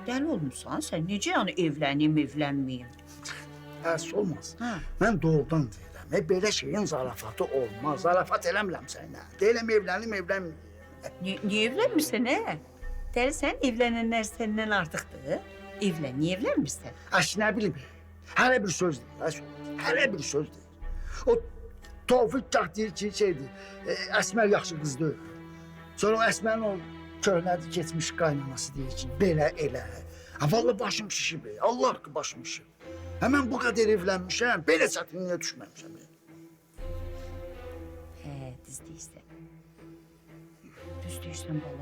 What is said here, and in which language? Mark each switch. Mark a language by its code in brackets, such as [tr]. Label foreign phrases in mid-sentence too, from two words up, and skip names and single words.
[az] Dəli olmuşsan sən. Necə yəni evlənməyim? Həs olmaz. Hə. Mən doğrudan deyirəm. Belə şeyin zarafatı olmaz. Zarafat eləmirəm sənə. Deyirəm evlənməyim. Niyə evlənmirsən, hə? Dəlisən, evlənənlər səndən artıqdır. [tr] Evlen, niye evlenmirsən? Aş ne bileyim. Hele bir söz değil. Aş, hele bir söz değil. [az] O Tevfik kah deyir ki şeydi. Əsmər yaxşı qızdır. Sonra o Əsmərin o köhnədir keçmiş qaynanası deyir ki belə elə. Ha vallahi başım şişib. Allah haqqı başım şişib. Hemen bu kadar evlenmişəm. Belə çətinliyə düşməmişəm. Düz deyirsən. Düz deyirsən bala.